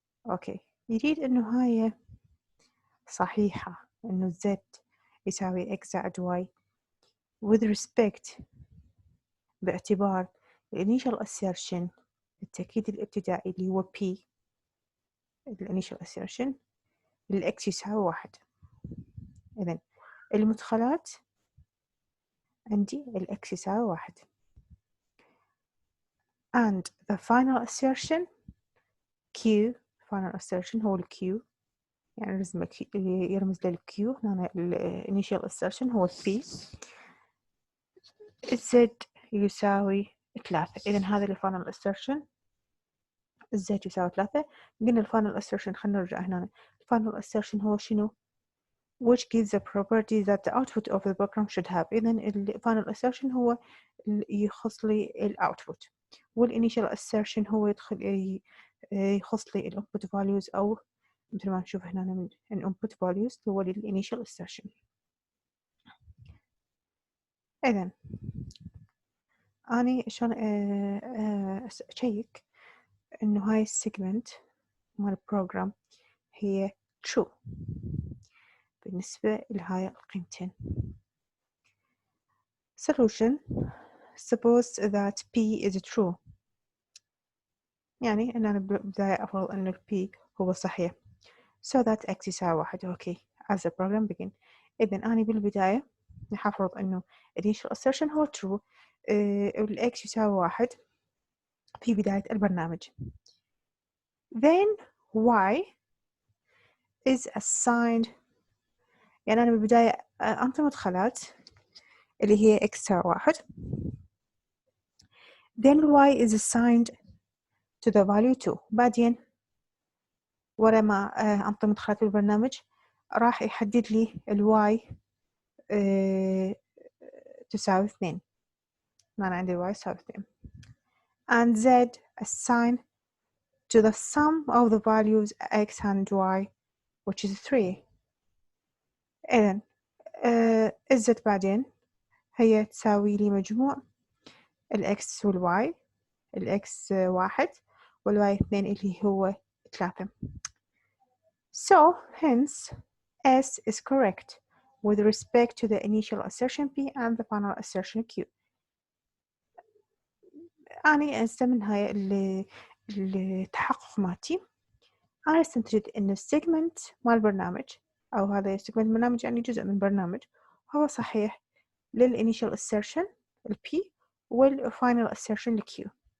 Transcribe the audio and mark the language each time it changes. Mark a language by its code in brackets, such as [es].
[ar] أوكي، يريد إنه هاي صحيحة، إنه z يساوي x زائد y [en] with respect [ar] باعتبار initial assertion التأكيد الابتدائي اللي هو P initial assertion x يساوي 1. إذن المدخلات عندي x يساوي 1 [en] and the final assertion Q. [ar] final assertion هو Q، يعني يرمز للQ هنا. initial assertion هو P. Z يساوي 3. إذن هذا ال final assertion Z يساوي 3. قلنا ال final assertion، خلينا نرجع هنا. [en] final assertion [ar] هو شنو؟ [en] which gives the property that the output of the program should have. [ar] إذن ال final assertion هو يخص لي ال output، وال initial assertion هو يخص لي ال input values، أو مثل ما نشوف هنا من ال input values هو ال initial assertion. إذن أنا شلون أشيك إنه هاي السيجمنت مال البروجرام هي true بالنسبة لهاي القيمتين. [en] Solution: suppose that P is true، [ar] يعني إن أنا بالبداية أفرض إنه P هو صحيح [en] so that [ar] x يساوي 1. أوكي، [en] as the program begin. [ar] إذن أنا بالبداية نحفرض إنه initial assertion هو true، وال x يساوي 1 في بداية البرنامج. [en] Then y is assigned، [ar] يعني أنا بالبداية أنطي مدخلات اللي هي x تساوي 1. [en] Then y is assigned to the value 2. [ar] بعدين ورا ما أنطي مدخلات البرنامج راح يحدد لي ال y تساوي 2. أنا عندي [en] y تساوي 2 and z assigned to the sum of the values x and y which is 3. [ar] إذن z بعدين هي تساوي لي مجموع ال x وال y، ال x 1 وال y 2 اللي هو 3. [en] So hence S is correct with respect to the initial assertion P and the final assertion Q. [ar] أنا أستمن هاي التحقق مالتي. أنا استنتجت إن السيجمنت مال البرنامج، أو هذا السيجمنت برنامج يعني جزء من برنامج، هو صحيح للinitial assertion ال P والfinal assertion ال Q.